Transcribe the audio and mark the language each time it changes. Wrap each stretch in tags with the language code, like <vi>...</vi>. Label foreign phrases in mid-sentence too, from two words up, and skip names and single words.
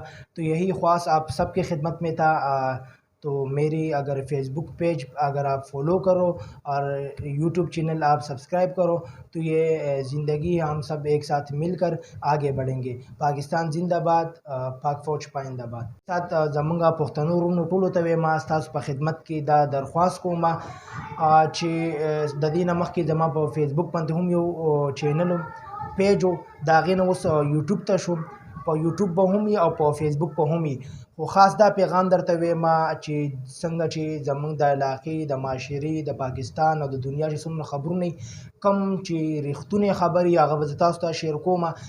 <ur>تو یہی خواہش آپ سب کے خدمت میں تھا۔ تو میری اگر فیس بک پیج اگر آپ فالو کرو اور یوٹیوب چینل آپ سبسکرائب کرو تو یہ زندگی ہم سب ایک ساتھ مل کر آگے بڑھیں گے۔ پاکستان زندہ باد، پاک فوج پائندہ باد۔</ur> <ps>ساتھ زمونږ پښتنو ورونو ټولو ته ما ستاسو په خدمت کې دا درخواست کوم چې د دې نه مخکې زما په فیسبوک باندې هم یو چینل پیج و، د هغې نه اوس یوټیوب ته شوم، په یوټیوب به هم او په فیسبوک به هم. خو خاص دا پیغام درته وایم چې څنګه چې زمونږ د علاقې، د معاشرې، د پاکستان او د دنیا چې څومره خبرونه کم چې رښتونې خبرې هغه به زه تاسو ته شیر کوم.</ps>